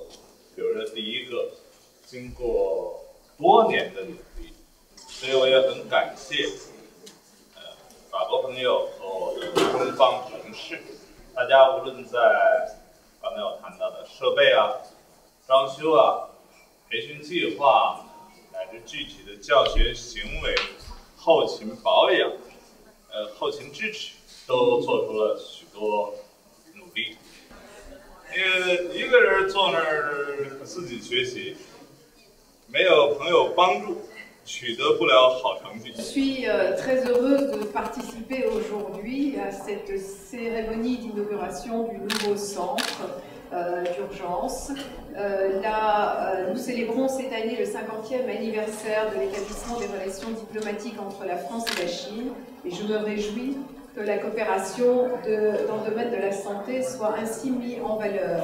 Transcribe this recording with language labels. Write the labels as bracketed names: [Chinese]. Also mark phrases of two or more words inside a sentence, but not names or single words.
[Chinese] 比如说，第一个，经过多年的努力，所以我也很感谢法国朋友和我的中方同事，大家无论在刚才我谈到的设备啊、装修啊、培训计划，乃至具体的教学行为、后勤保养、后勤支持，都做出了许多努力。一个人坐那儿自己学习，没有朋友帮助， 取得不了好成绩。 [French] Je suis très heureuse de participer aujourd'hui à cette cérémonie d'inauguration du nouveau centre d'urgence. Nous célébrons cette année le 50e anniversaire de l'établissement des relations diplomatiques entre la France et la Chine et je me réjouis que la coopération dans le domaine de la santé soit ainsi mise en valeur.